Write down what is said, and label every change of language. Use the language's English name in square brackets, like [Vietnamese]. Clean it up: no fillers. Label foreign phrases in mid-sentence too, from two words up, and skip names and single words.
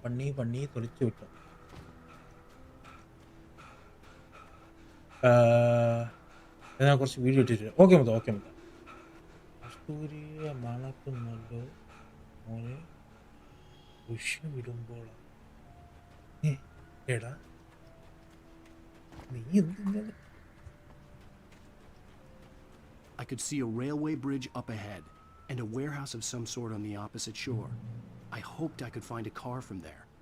[Tamil] பண்ணி தொலைச்சி விட்டோம். [Malayalam] ഞാൻ കുറച്ച് വീഡിയോ ഇട്ടിട്ട് ഓക്കെ മുത്ത. കസ്തൂരിയെ മണക്കുന്നല്ലോ മോനെ വിഷം വിടുമ്പോൾ. എടാ നീ എന്തിനാണ്? [English] I could see a railway bridge up ahead and a warehouse of some sort on the opposite shore. I hoped I could find a car from there.